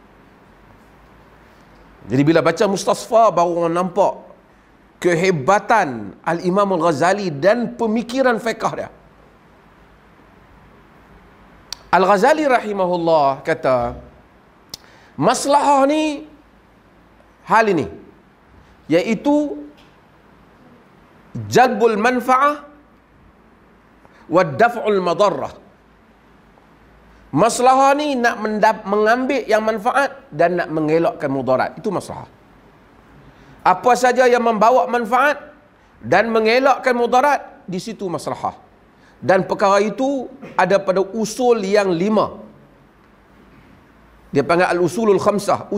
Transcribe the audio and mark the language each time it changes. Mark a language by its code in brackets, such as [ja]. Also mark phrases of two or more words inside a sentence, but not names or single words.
[ms] Jadi bila baca Mustasfa baru orang nampak kehebatan Al-Imam Al-Ghazali dan pemikiran fiqh dia. Al-Ghazali rahimahullah kata, maslahah ni hal ini, iaitu [ar] جلب المنفعة ودفع المضرة. [ms] Maslahah ni nak mengambil yang manfaat dan nak mengelakkan mudarat. Itu maslahah. Apa saja yang membawa manfaat dan mengelakkan mudarat, di situ maslahah. Dan perkara itu ada pada usul yang 5. Dia panggil [ar] الأصول الخمسة.